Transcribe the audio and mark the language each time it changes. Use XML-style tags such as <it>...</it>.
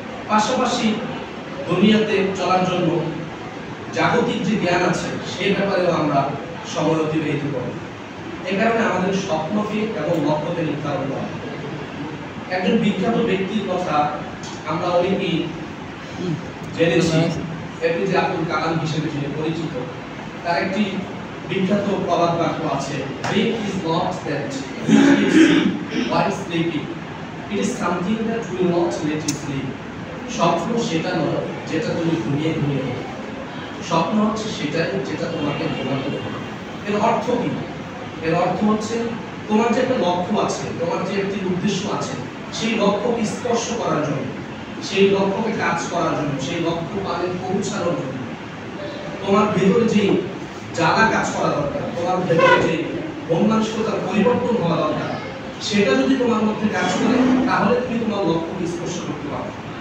<bn>পাশাপাশি দুনিয়াতে চলার জন্য জাগতিক যে জ্ঞান আছে সেই ব্যাপারেও আমরা সময় অতিবাহিত করব। এ কারণে আমাদের স্বপ্নকে এবং লক্ষ্যকে নির্ধারণ করা। একজন বিখ্যাত ব্যক্তির কথা আমরা অনেকেই জেনেছি, এপিজে আব্দুল কালাম হিসেবে যিনি পরিচিত। তার একটি বিখ্যাত প্রবাদ বাক্য আছে,</bn> <en>"Dream is not that which you see while sleeping. It is something that will not let you sleep."</en> <bn>স্বপ্ন সেটা নয় যেটা তুমি ঘুমিয়ে ঘুমিয়ে হবে, স্বপ্ন হচ্ছে সেটাই যেটা তোমাকে ঘুমাতে হবে। এর অর্থ কি? এর অর্থ হচ্ছে, তোমার যে একটা লক্ষ্য আছে, তোমার যে একটি উদ্দেশ্য আছে, সেই লক্ষ্যকে স্পর্শ করার জন্য, সেই লক্ষ্যকে কাজ করার জন্য, সেই লক্ষ্য পানে পৌঁছানোর জন্য তোমার ভেতরে যে জ্বালা কাজ করা দরকার, তোমার ভেতরে যে মন মানসিকতার পরিবর্তন হওয়া দরকার, সেটা যদি তোমার মধ্যে কাজ করে, তাহলে তুমি তোমার লক্ষ্যকে স্পর্শ করতে পারো।</bn>